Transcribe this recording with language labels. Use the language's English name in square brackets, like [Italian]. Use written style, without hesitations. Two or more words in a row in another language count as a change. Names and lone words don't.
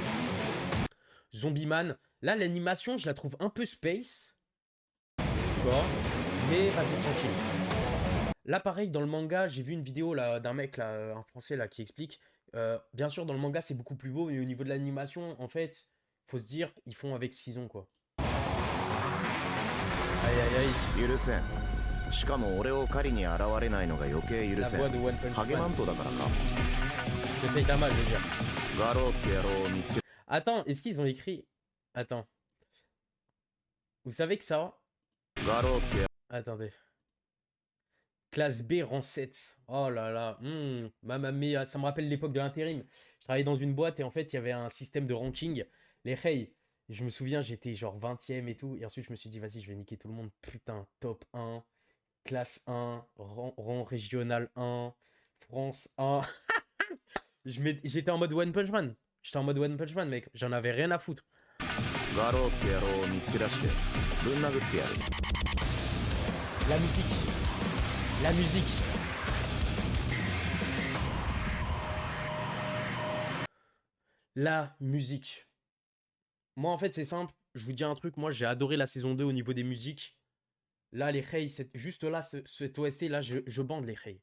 [French] Zombie Man, là l'animation je la trouve un peu space, tu vois, mais vas-y tranquille. Là pareil dans le manga, j'ai vu une vidéo là d'un mec là, un français là qui explique. Bien sûr dans le manga c'est beaucoup plus beau, mais au niveau de l'animation, en fait, faut se dire ils font avec ce qu'ils ont quoi. Aïe aïe aïe. [Japanese] 許せん。しかも俺を狩りに現れないのが余計許 [French] La [Japanese] せ [French] voix [Japanese] ん。 [French] de One Punch [Japanese] ハゲマ [French] Man. [Japanese] ントだからか。 [French] De Saitama, je veux dire. [Japanese] ガローって野郎を見つけ [French] Attends, est-ce qu'ils ont écrit... Attends. Vous savez que ça... [Japanese] ガローって [French] Attendez. Classe B, rang 7. Oh là là. [Italian] Mamma mia. [French] Ça me rappelle l'époque de l'intérim. Je travaillais dans une boîte et en fait, il y avait un système de ranking. Les Rey. Je me souviens, j'étais genre 20e et tout. Et ensuite, je me suis dit, vas-y, je vais niquer tout le monde. Putain, top 1, classe 1, rang régional 1, France 1. J'étais en mode One Punch Man. J'étais en mode One Punch Man, mec. J'en avais rien à foutre. [Japanese] ガローって野郎を見つけ出してぶん殴ってやる。 [French] La musique. La musique. La musique. Moi, en fait, c'est simple. Je vous dis un truc. Moi, j'ai adoré la saison 2 au niveau des musiques. Là, les Rey, juste là, cet OST, là, je bande les Rey.